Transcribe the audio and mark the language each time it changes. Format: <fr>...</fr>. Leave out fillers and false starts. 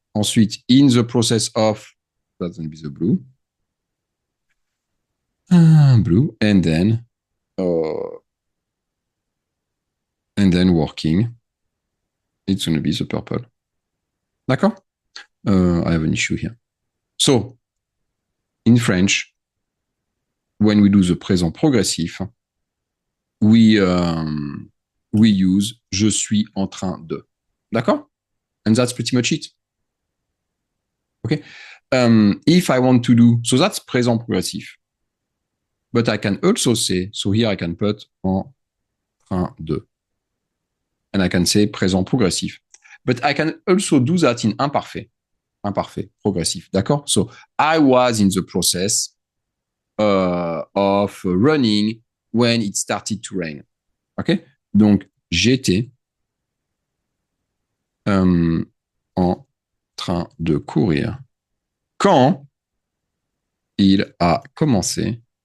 <fr>Ensuite,</fr> <en>in the process of, that's going to be the blue. Blue. And then working. It's going to be the purple.</en> <fr>D'accord?</fr> <en>I have an issue here. So, in French, when we do the présent progressif, we use</en> <fr>je suis en train de. D'accord?</fr> <en>And that's pretty much it. Okay? If I want to do, so that's présent progressif. But I can also say, so here I can put</en> <fr>en train de.</fr> <en>And I can say présent progressif. But I can also do that in imparfait. Imparfait, progressif.</en> <fr>D'accord?</fr> <en>So I was in the process of running when it started to rain. OK?</en> <fr>Donc, j'étais en train de courir quand il a commencé.</fr>